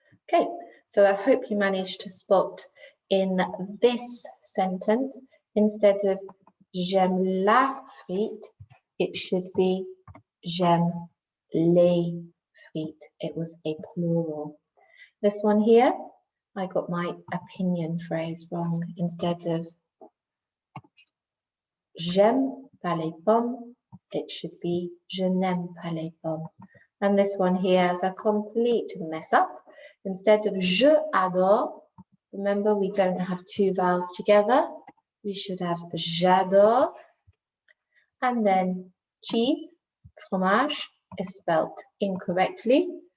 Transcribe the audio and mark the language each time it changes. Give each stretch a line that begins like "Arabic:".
English: Okay, so I hope you managed to spot in this sentence, instead of
French: j'aime la frite,
English: it should be
French: j'aime les frites.
English: It was a plural. This one here, I got my opinion phrase wrong. Instead of
French: j'aime pas les pommes,
English: it should be
French: je n'aime pas les pommes.
English: And this one here is a complete mess up. Instead of
French: je adore,
English: remember we don't have 2 vowels together. We should have
French: j'adore.
English: And then cheese, fromage, is spelt incorrectly.